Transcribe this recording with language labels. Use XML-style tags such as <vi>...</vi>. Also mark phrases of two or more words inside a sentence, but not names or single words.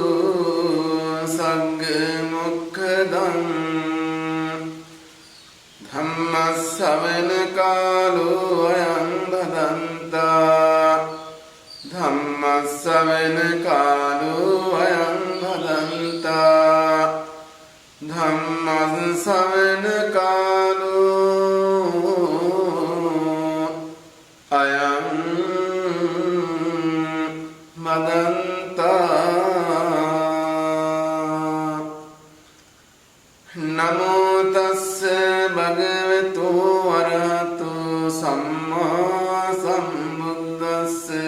<pi>සග්ග මොක්ඛදං ධම්ම ශ්‍රවණ කාලෝ අයං භදන්තා ධම්ම ශ්‍රවණ කාලෝ අයං භදන්තා ධම්ම ශ්‍රවණ කාලෝ අයං භදන්තා නමෝ තස්ස භගවතු වරහතු සම්මා සම්බුද්දස්ස</pi>